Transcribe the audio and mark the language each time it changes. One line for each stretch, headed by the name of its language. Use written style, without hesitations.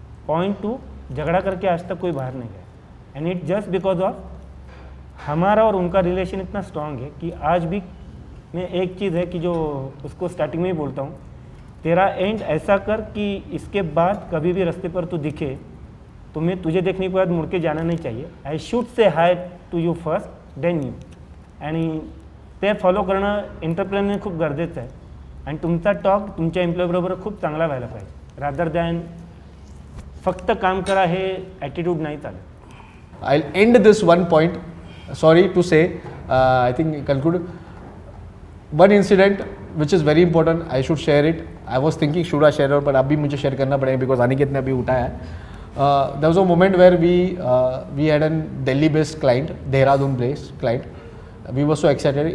Hindi: Point 2, झगड़ा करके आज तक कोई बाहर नहीं गया,
English: and it just because of
Hindi: हमारा और उनका रिलेशन इतना स्ट्रांग है कि आज भी मैं एक चीज़ है कि जो उसको स्टार्टिंग में ही बोलता हूँ, तेरा एंड ऐसा कर कि इसके बाद कभी भी रास्ते पर तू दिखे तो मैं तुझे देखने के बाद मुड़ के जाना नहीं चाहिए।
English: I should say hi to you first then you,
Marathi: आणि ते फॉलो करणं एंटरप्रेनर खूप गरजेचं आहे। आणि तुमचा टॉक तुमच्या एम्प्लॉयबरोबर खूप चांगला व्हायला पाहिजे,
English: rather than
Marathi: फक्त काम करा हे ॲटिट्यूड नाही चालत।
English: I'll end this one point. Sorry to say, I think conclude. One incident which is very important. I should share it. I was thinking should I share it, but
Hindi: अभी मुझे share करना पड़ेगा
English: because
Hindi: Aniket ने अभी उठाया है.
English: There was a moment where we had a Delhi-based client, Dehradun-based client. We were so excited.